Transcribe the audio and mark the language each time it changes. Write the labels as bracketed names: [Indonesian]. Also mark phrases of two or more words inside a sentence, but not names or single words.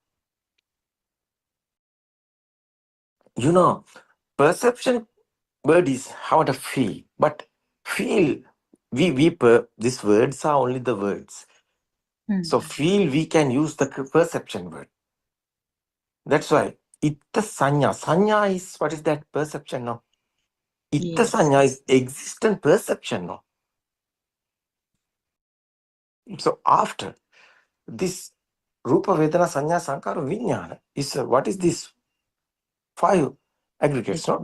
[English] You know, perception word is how to feel, but feel these words are only the words. So feel we can use the perception word. That's why [Pali] itta sanya. [English] Sanya is what is that perception? No. Itta Yes. sanya is existent perception. No. So after this [Pali] Rupa Vedana Sanya Sankara Vijnana [English] is what is this? 5 aggregates, no?